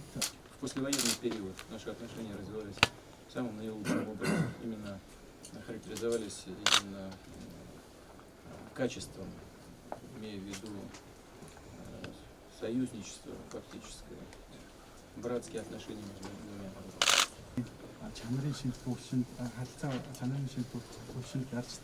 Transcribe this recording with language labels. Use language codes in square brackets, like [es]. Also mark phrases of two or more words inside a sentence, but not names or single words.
[ru] В послевоенный период наши отношения развивались самым наилучшим образом, именно характеризовались именно качеством, имея в виду союзничество фактическое, братские отношения между двумя народами. [mn] чанарын шилдэг төвшөнд харилцаа чанарын шилдэг төвшөнд гарч